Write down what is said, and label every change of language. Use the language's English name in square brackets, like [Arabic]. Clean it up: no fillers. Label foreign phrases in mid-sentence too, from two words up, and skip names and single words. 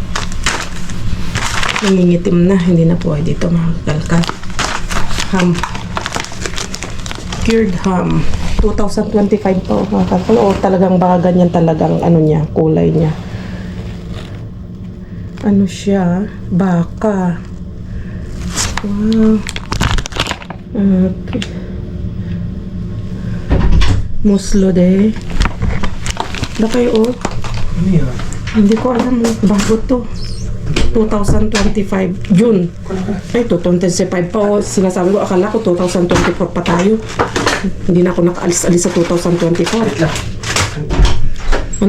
[Filipino] Nangingitim na, hindi na pwede ito mga kalkal. [English] Ham. Cured ham. [Filipino] 2025 to mga kalkal. O talagang baka ganyan talagang ano niya, kulay niya. Ano siya? Baka. [English] Wow. Okay. [Spanish] Muslo de. [Filipino] Bakay oh. Hindi ko alam. Bago to. 2025. June. Ay, 2025 pa oh. Sinasabi ko, akala ko 2024 pa tayo. Hindi na ako nakaalis-alis sa 2024.